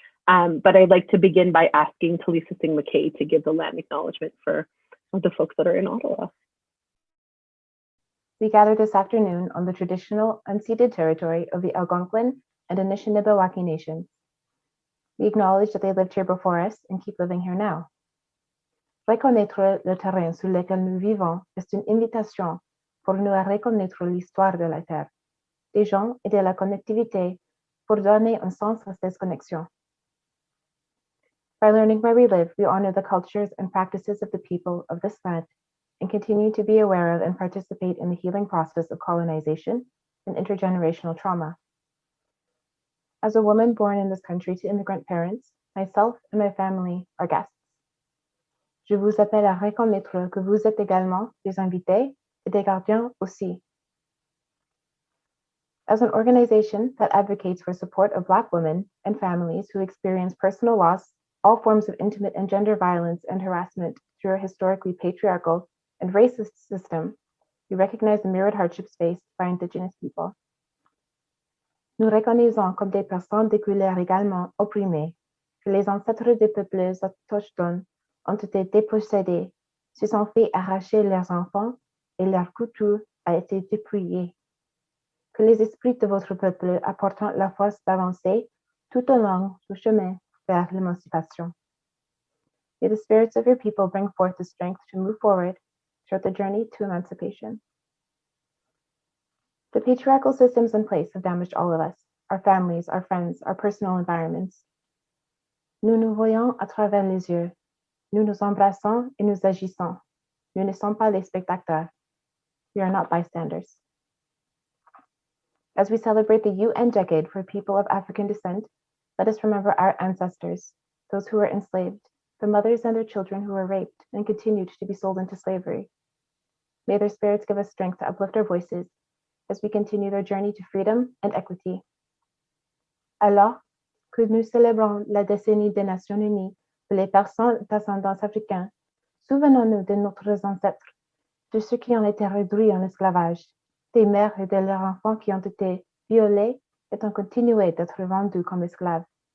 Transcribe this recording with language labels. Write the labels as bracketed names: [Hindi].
[English] But I'd like to begin by asking Talisa Singh McKay to give the land acknowledgement for the folks that are in Ottawa. We gather this afternoon on the traditional unceded territory of the Algonquin and Anishinaabe nations. We acknowledge that they lived here before us and keep living here now. [French] Reconnaître le terrain sur lequel nous vivons est une invitation pour nous à reconnaître l'histoire de la terre, des gens et de la connectivité pour donner un sens à ces connexions. [English] By learning where we live, we honor the cultures and practices of the people of this land and continue to be aware of and participate in the healing process of colonization and intergenerational trauma. As a woman born in this country to immigrant parents, myself and my family are guests. [French] Je vous appelle à reconnaître que vous êtes également des invités et des gardiens aussi. [English] As an organization that advocates for support of Black women and families who experience personal loss, all forms of intimate and gender violence and harassment through a historically patriarchal and racist system, we recognize the mirrored hardships faced by Indigenous people. [French] Nous reconnaissons comme des personnes de couleur également opprimées que les ancêtres des peuples autochtones ont été dépossédés, se sont fait arracher leurs enfants et leur culture a été dépouillée. Que les esprits de votre peuple apportent la force d'avancer tout au long du chemin vers l'émancipation. [English] May the spirits of your people bring forth the strength to move forward throughout the journey to emancipation. The patriarchal systems in place have damaged all of us, our families, our friends, our personal environments. [French] Nous nous voyons à travers les yeux. Nous nous embrassons et nous agissons. Nous ne sommes pas les spectateurs. [English] We are not bystanders. As we celebrate the UN decade for people of African descent, let us remember our ancestors, those who were enslaved, the mothers and their children who were raped and continued to be sold into slavery. May their spirits give us strength to uplift our voices as we continue their journey to freedom and equity. [French] Alors que nous célébrons la décennie des Nations Unies pour les personnes d'ascendance africaine, souvenons-nous de nos ancêtres, de ceux qui ont été réduits en esclavage, des mères et de leurs enfants qui ont été violés et ont continué d'être vendus comme esclaves.